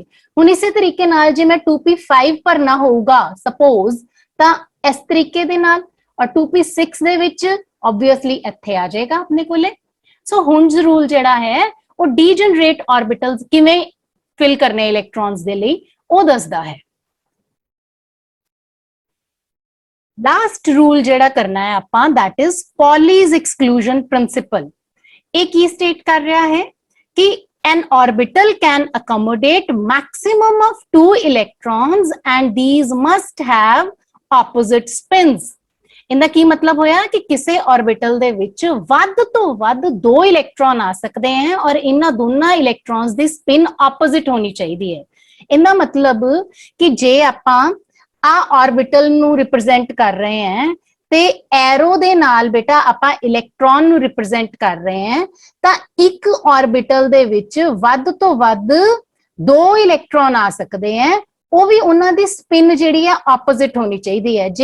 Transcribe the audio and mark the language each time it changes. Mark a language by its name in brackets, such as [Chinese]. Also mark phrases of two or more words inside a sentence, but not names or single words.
[Punjabi] ਹੁਣ ਇਸੇ ਤਰੀਕੇ ਨਾਲ ਜੇ ਮੈਂ 2p5 ਭਰਨਾ ਹੋਊਗਾ ਸਪੋਜ਼ ਤਾਂ ਇਸ ਤਰੀਕੇ ਦੇ ਨਾਲ, ਔਰ 2p6 ਦੇ ਵਿੱਚ ਆਬਵੀਅਸਲੀ ਇੱਥੇ ਆ ਜਾਏਗਾ ਆਪਣੇ ਕੋਲੇ। ਸੋ ਹੁਨਸ ਰੂਲ ਜਿਹੜਾ ਹੈ ਉਹ [English] degenerate orbitals [Punjabi] ਕਿਵੇਂ ਫਿਲ ਕਰਨੇ ਇਲੈਕਟ੍ਰॉन्स ਦੇ ਲਈ ਉਹ ਦੱਸਦਾ ਹੈ। [English] last rule [Punjabi] ਜਿਹੜਾ ਕਰਨਾ ਹੈ ਆਪਾਂ [English] that is Pauli's exclusion principle। [Punjabi] ਇਹ ਕੀ ਸਟੇਟ ਕਰ ਰਿਹਾ ਹੈ ਕਿ [English] an orbital can accommodate maximum of 2 electrons and these must have opposite spins। [Punjabi] ਇਹਦਾ ਕੀ ਮਤਲਬ ਹੋਇਆ ਕਿ ਕਿਸੇ ਆਰਬਿਟਲ ਦੇ ਵਿੱਚ ਵੱਧ ਤੋਂ ਵੱਧ 2 ਇਲੈਕਟ੍ਰॉन ਆ ਸਕਦੇ ਹਨ ਔਰ ਇਹਨਾਂ ਦੋਨਾਂ ਇਲੈਕਟ੍ਰॉन्स ਦੀ [English] spin opposite [Punjabi] ਹੋਣੀ ਚਾਹੀਦੀ ਹੈ। ਇਹਦਾ ਮਤਲਬ ਕਿ ਜੇ ਆਪਾਂ ਆ ਆਰਬਿਟਲ ਨੂੰ ਰਿਪਰੈਜ਼ੈਂਟ ਕਰ ਰਹੇ ਹਾਂ ਤੇ ਐਰੋ ਦੇ ਨਾਲ ਬੇਟਾ ਆਪਾਂ ਇਲੈਕਟ੍ਰॉन ਨੂੰ ਰਿਪਰੈਜ਼ੈਂਟ ਕਰ ਰਹੇ ਹਾਂ ਤਾਂ ਇੱਕ ਆਰਬਿਟਲ ਦੇ ਵਿੱਚ ਵੱਧ ਤੋਂ ਵੱਧ 2 ਇਲੈਕਟ੍ਰॉन ਆ ਸਕਦੇ ਹਨ, ਉਹ ਵੀ ਉਹਨਾਂ ਦੀ ਸਪਿਨ ਜਿਹੜੀ ਹੈ ਆਪੋਜ਼ਿਟ ਹੋਣੀ ਚਾਹੀਦੀ ਹੈ।